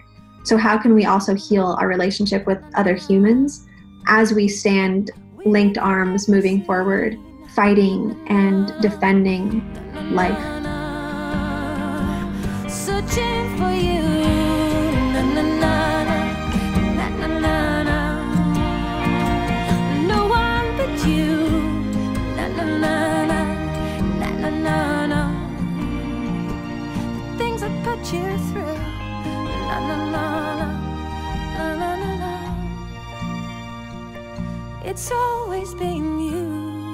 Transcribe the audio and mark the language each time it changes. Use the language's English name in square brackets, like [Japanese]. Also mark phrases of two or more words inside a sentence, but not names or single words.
[English] So how can we also heal our relationship with other humans as we stand linked arms moving forward, fighting and defending life? Searching for you, na na na na na na na. No one but you, na na na na na na na. The things I put you through, na na na na na na na. It's always been you.